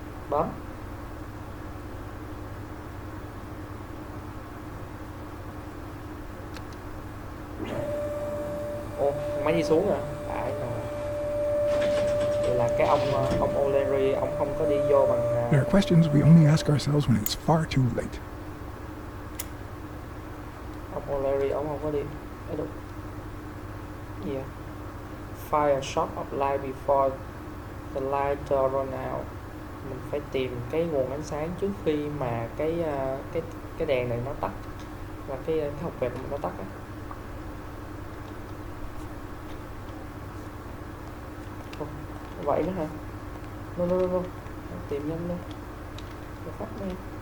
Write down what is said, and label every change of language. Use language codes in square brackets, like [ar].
[vi] Bấm. Ồ, thằng máy đi xuống rồi. Phải rồi. Vậy là cái ông O'Lerry, ông không có đi vô bằng [en] There are questions we only ask ourselves when it's far too late. [vi] ông O'Lerry, ông không có đi. Ấy đúng. Gì vậy? [en] Fire a shot of light before the light run out. [vi] Mình phải tìm cái nguồn ánh sáng trước khi mà cái đèn này nó tắt, và cái hộp quẹt của mình nó tắt á. Vậy nữa hả? No. Tìm nhanh lên. Để phát lên.